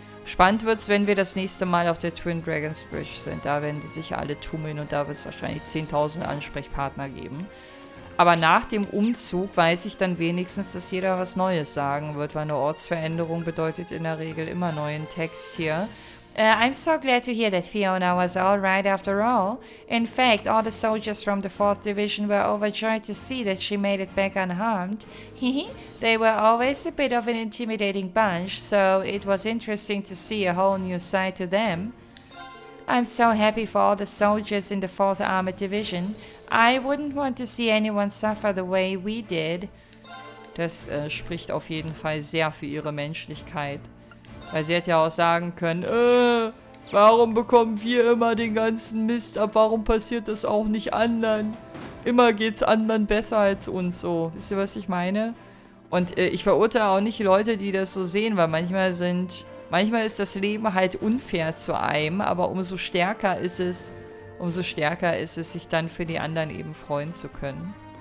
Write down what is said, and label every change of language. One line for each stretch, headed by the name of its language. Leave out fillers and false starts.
German: Spannend wird's, wenn wir das nächste Mal auf der Twin Dragons Bridge sind. Da werden die sicher alle tummeln und da wird es wahrscheinlich 10.000 Ansprechpartner geben. Aber nach dem Umzug weiß ich dann wenigstens, dass jeder was Neues sagen wird, weil eine Ortsveränderung bedeutet in der Regel immer neuen Text hier.
English: I'm so glad to hear that Fiona was all right after all. In fact, all the soldiers from the 4th Division were overjoyed to see that she made it back unharmed. They were always a bit of an intimidating bunch, so it was interesting to see a whole new side to them. I'm so happy for all the soldiers in the 4th Armored Division. I wouldn't want to see anyone suffer the way we did.
German: Das spricht auf jeden Fall sehr für ihre Menschlichkeit. Weil sie hätte ja auch sagen können, warum bekommen wir immer den ganzen Mist ab? Warum passiert das auch nicht anderen? Immer geht's anderen besser als uns so. Wisst ihr, was ich meine? Und ich verurteile auch nicht Leute, die das so sehen, weil manchmal ist das Leben halt unfair zu einem, aber umso stärker ist es, sich dann für die anderen eben freuen zu können.